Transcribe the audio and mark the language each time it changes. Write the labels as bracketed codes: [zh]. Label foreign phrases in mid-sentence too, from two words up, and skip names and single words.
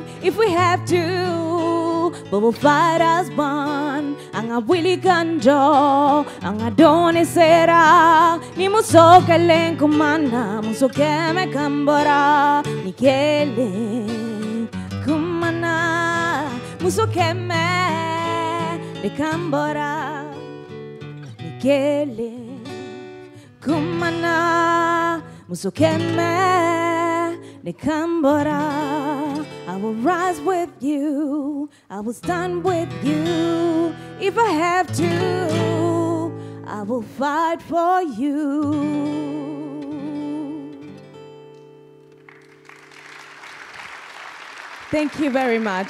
[en] If we have to, we will fight as one. [bm] Ang awili kanjo, ang adone sera. Ni muso kelen kumana, muso keme kambora. Ni kele kumana, muso keme de kambora. Ni kele kumana, muso keme de kambora. [en] I will rise with you, I will stand with you. If I have to, I will fight for you. Thank you very much.